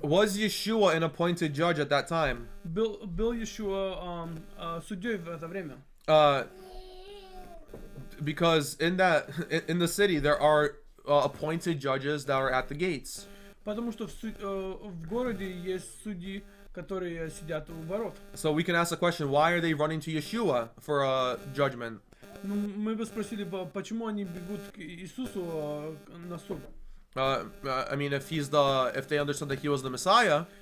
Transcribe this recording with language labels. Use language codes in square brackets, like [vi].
[en] was Yeshua an appointed judge at that time? [ru] был Иешуа судьей в это время. [en] Because in the city there are appointed judges that are at the gates. [ru] Потому что в городе есть судьи, которые сидят у ворот. [en] So we can ask the question, why are they running to Yeshua for a judgment? [ru] Ну, мы бы спросили, почему они бегут к Иисусу на суд? [en] I mean, if they understood that he was the Messiah,